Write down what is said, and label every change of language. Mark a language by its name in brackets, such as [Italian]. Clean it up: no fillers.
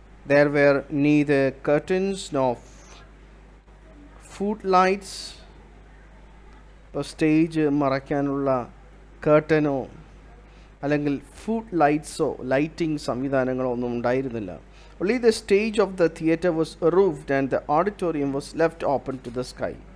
[English] There were neither curtains nor footlights. [Malayalam] ഇപ്പോൾ stage മറയ്ക്കാനുള്ള കേർട്ടനോ അല്ലെങ്കിൽ food ലൈറ്റ്സോ lighting സംവിധാനങ്ങളോ ഒന്നും ഉണ്ടായിരുന്നില്ല. [English] Only the stage of the theatre was roofed and the auditorium was left open to the sky.